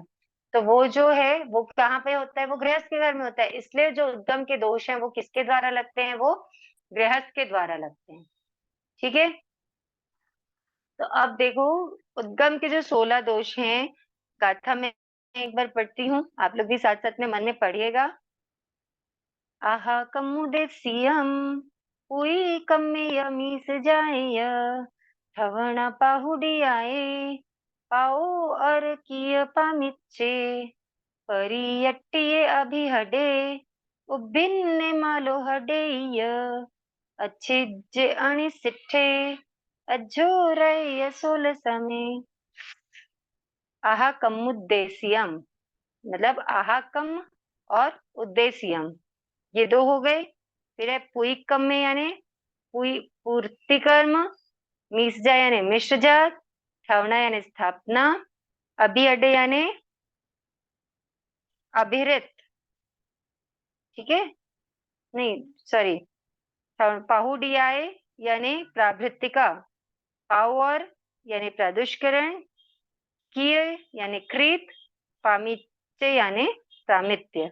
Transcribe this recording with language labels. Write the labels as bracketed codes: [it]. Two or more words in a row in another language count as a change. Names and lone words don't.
[hi] तो वो जो है वो कहाँ पे होता है? वो गृहस्थ के घर में होता है। इसलिए जो उद्गम के दोष हैं वो किसके द्वारा लगते हैं? वो गृहस्थ के द्वारा लगते हैं। ठीक है, तो अब देखो, उद्गम के जो 16 दोष हैं, गाथा में एक बार पढ़ती हूँ, आप लोग भी साथ साथ में मन में पढ़िएगा। [pra] आहा कमुदेसियम पुई कम्मे मीस जाय, ठवण पाहुडियाए पाओ अर किय पामिच्चे, परियट्टिये अभिहडे उब्बिन्ने मालो हडेय, अच्छिज्जे अणिसिट्ठे अज्जोरय सोल समे। आहा कमुद्देशियम [hi] मतलब आहा कम और उद्देशियम, ये दो हो गए। फिर है पुई कम में यानी पुई पूर्ति कर्म, मीसजा यानी मिश्र जात, ठवना यानी स्थापना, अभी अडे यानी अभिरित, ठीक है, नहीं सॉरी, पाहुडियाए यानी प्राभृतिका, पावर यानी प्रदुष्करण, किए यानी कृत, पामित्य यानी सामित्य।